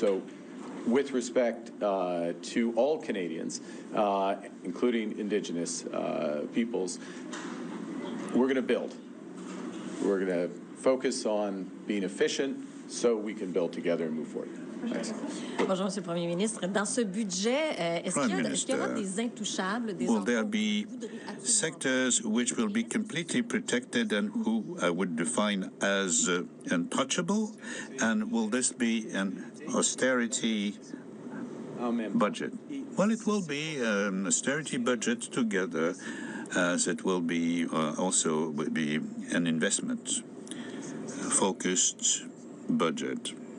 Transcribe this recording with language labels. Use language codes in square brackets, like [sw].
[en] So with respect to all Canadians, including Indigenous peoples, we're going to build. We're going to focus on being efficient so we can build together and move forward. Thanks. [fr] Bonjour, Monsieur le Premier ministre. Dans ce budget, est-ce qu'il y aura des intouchables, des [en] will there be sectors which will be completely protected and who I would define as untouchable? And will this be an austerity budget? Well, it will be an austerity budget together, as it will be also be an investment focused budget.